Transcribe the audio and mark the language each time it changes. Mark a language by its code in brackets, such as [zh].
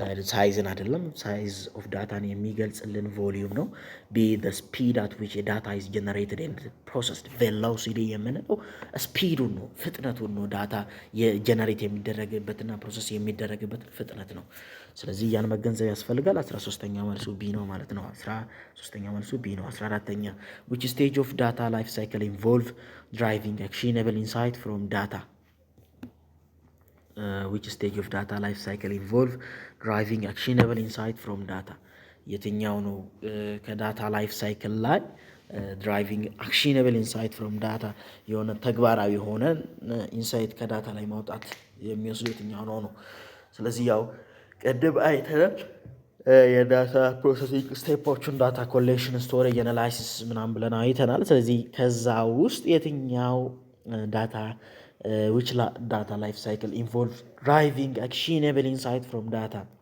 [am] ሳይዝን አይደለም፣ ሳይዝ ኦፍ ዳታን የሚገልጽልን ቮሊዩም ነው። [en] ቢ ስፒድ አት ዊች ዳታ ኢዝ ጀነሬትድ ኤንድ ፕሮሰስድ። [am] ቬሎሲቲ የምንለው ስፒዱን ነው፣ ፍጥነቱን ነው። ዳታ የጀነሬት የሚደረግበትና ፕሮሰስ የሚደረግበት ፍጥነት ነው። ስለዚህ ያን መገንዘብ ያስፈልጋል። 13ኛ መልሱ ቢ ነው ማለት ነው። 13ኛ መልሱ ቢ ነው። 14ኛ [en] which stage of data life cycle involve driving actionable insight from data? which stage of data life cycle involve driving actionable insight from data? [am] የትኛው ነው ከዳታ ላይፍ ሳይክል ላይ [en] ድራይቪንግ አክሽነብል ኢንሳይት ፍሮም ዳታ [am] የሆነ ተግባራዊ የሆነ ኢንሳይት ከዳታ ላይ ማውጣት የሚወስዱ የትኛው ነው? ስለዚህ ያው ቅድም አይተናል የዳታ ፕሮሰሲንግ ስቴፖቹን፣ ዳታ ኮሌክሽን፣ ስቶሬጅ፣ አናላይሲስ ምናምን ብለን አይተናል። ስለዚህ ከዛ ውስጥ የትኛው ዳታ [en] which data life cycle involve driving actionable insight from data